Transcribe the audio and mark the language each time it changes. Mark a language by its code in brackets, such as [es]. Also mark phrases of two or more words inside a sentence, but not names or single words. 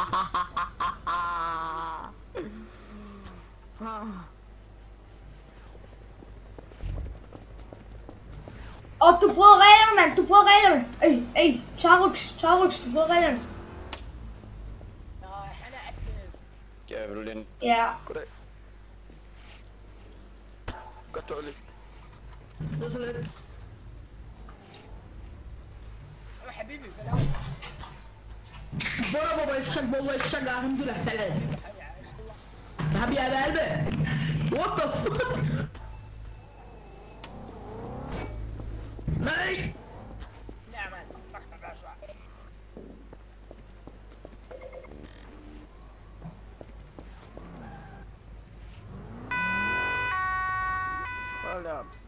[da] Og du bruger reglerne, mand! Du bruger reglerne! Ey, Tarux, du bruger reglerne! Ja, vil du lige? Ja. Goddag. Godt dårligt. [ar] بابا الشجع الحمد لله سلام حبيبي يا قلبي [en] what the fuck nej hold up